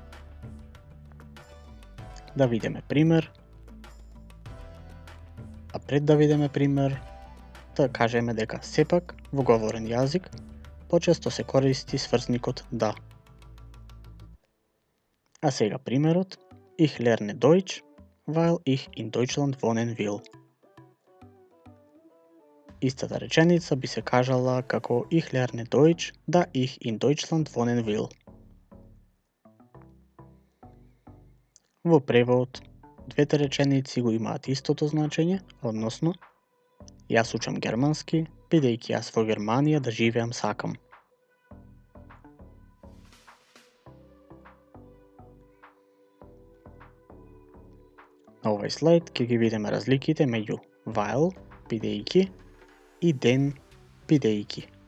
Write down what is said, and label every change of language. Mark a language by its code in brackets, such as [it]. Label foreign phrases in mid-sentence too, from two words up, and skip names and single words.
[mk] Да видиме пример. А пред да видиме пример, да кажеме дека сепак во говорен јазик почесто се користи сврзникот да. А сега примерот. [de] Ich lerne Deutsch, weil ich in Deutschland wohnen will. [mk] Истата реченица би се кажала како [de] Ich lerne Deutsch, da ich in Deutschland wohnen will. [mk] Во превод, двете реченици го имаат истото значење, односно јас учам германски, бидејќи јас во Германија да живеам сакам. На овој слайд ќе ги видиме разликите меѓу while, бидејќи, и then, бидејќи.